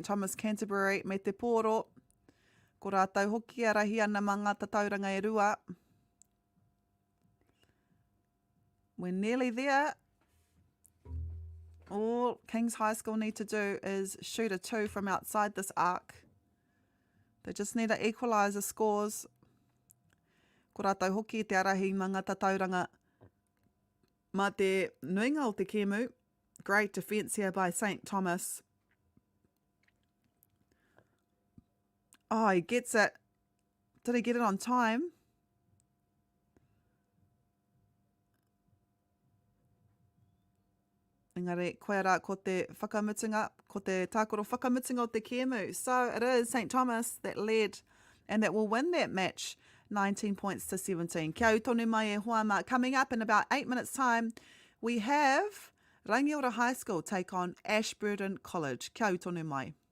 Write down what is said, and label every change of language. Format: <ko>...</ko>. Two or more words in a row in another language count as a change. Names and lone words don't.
<mi>Thomas Canterbury me te pōro. Ko rātau hoki arahi ana mā ngā tatauranga e rua.</mi> <en>We're nearly there. All Kings High School need to do is shoot a 2 from outside this arc. They just need to equalise the scores.</en> <mi>Ko rātau hoki te arahi mā ngā tatauranga mā te nuinga o te kēmu.</mi> <en>Great defence here by St. Thomas. Oh, he gets it. Did he get it on time?</en> <mi>Engari, koe rā ko te whakamutunga, ko te tākoro whakamutunga o te kēmu.</mi> <en>So it is St. Thomas that led and that will win that match 19 points to 17.</en> <mi>Kia au tonu mai e hoama.</mi> <en>Coming up in about 8 minutes time, we have Rangiora High School take on Ashburton College.</en> <mi>Kia au tonu mai.</mi>